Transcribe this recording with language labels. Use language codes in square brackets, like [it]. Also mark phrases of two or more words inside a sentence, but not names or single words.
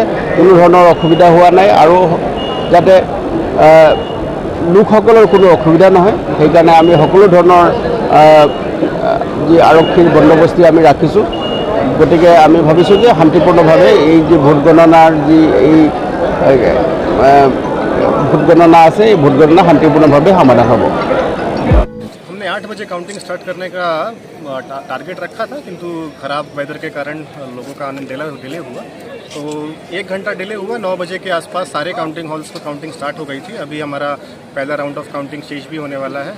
[as] কোনো ধৰণৰ অসুবিধা হোৱা নাই আৰু যাতে লোকসকলৰ কোনো অসুবিধা নহয় সেইকাৰণে আমি সকলো ধৰণৰ যি আৰক্ষীৰ বন্দোবস্তি আমি ৰাখিছোঁ। গতিকে আমি ভাবিছোঁ যে শান্তিপূৰ্ণভাৱে এই যি ভোট গণনাৰ যি এই ভোট গণনা আছে এই ভোট গণনা শান্তিপূৰ্ণভাৱে সমাধান হ'ব। [hi] हमने 8 बजे [en] counting start [hi] करने का टारगेट रखा था, किंतु ख़राब वेदर के कारण लोगों का आने डिले हुआ, तो 1 घंटा डिले हुआ। 9 बजे के आसपास सारे [en] counting halls [hi] पर [en] counting start [hi] हो गई थी। अभी हमारा पहला [en] round of counting stage [hi] भी होने वाला है।